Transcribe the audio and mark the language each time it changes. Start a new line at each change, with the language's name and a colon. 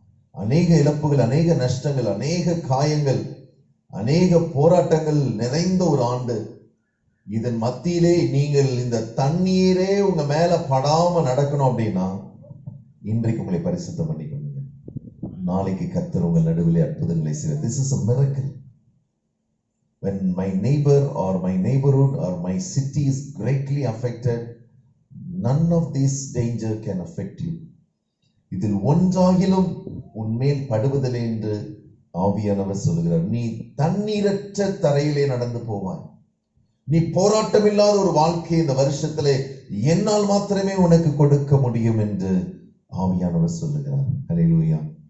Tamil: அநேக இழப்புகள், அநேக நஷ்டங்கள், அநேக காயங்கள், அநேக போராட்டங்கள் நிறைந்த ஒரு ஆண்டு. இதன் மத்தியிலே நீங்கள் இந்த தண்ணீரே உங்க மேல படாம நடக்கணும் அப்படின்னா இன்றைக்கு உங்களை பரிசுத்தம் பண்ணிக்கொள்ளுங்க. நாளைக்கு கர்த்தர் உங்கள் நடுவிலே அற்புதங்களை செய்வார்.
English: This is a miracle. When my neighbor or my neighborhood or my city is greatly affected, none of this danger can affect you.
Tamil: இதில் ஒன்றாகிலும் உன்மேல் படுவதில்லை என்று ஆவியானவர் சொல்லுகிறார். நீ தண்ணீரற்ற தரையிலே நடந்து போவாய். நீ போராட்டம் இல்லாத ஒரு வாழ்க்கை இந்த வருஷத்திலே என்னால் மாத்திரமே உனக்கு கொடுக்க முடியும் என்று ஆவியானவர் சொல்லுகிறார். ஹல்லேலூயா.